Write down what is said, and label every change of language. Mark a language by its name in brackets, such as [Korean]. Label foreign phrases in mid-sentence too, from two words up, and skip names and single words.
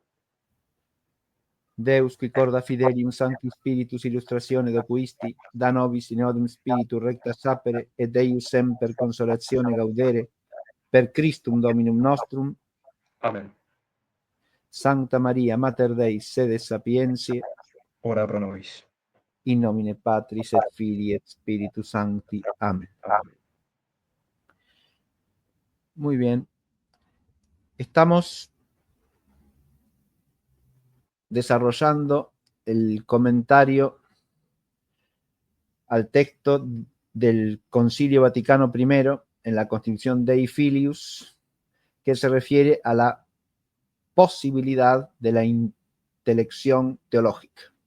[Latin] Deus qui corda fidelium Sancti Spiritus illustratione docuisti, da nobis in odum spiritu recta sapere et Eius semper consolatione gaudere, per Christum Dominum nostrum. Amen. Sancta Maria, Mater Dei, sede sapientiae, Ora pro nobis. in nomine Patris et Filii et Spiritus Sancti. Amen. Amen. [Spanish] Muy bien. Estamos desarrollando el comentario al texto del Concilio Vaticano I en la Constitución Dei Filius, que se refiere a la posibilidad de la intelección teológica.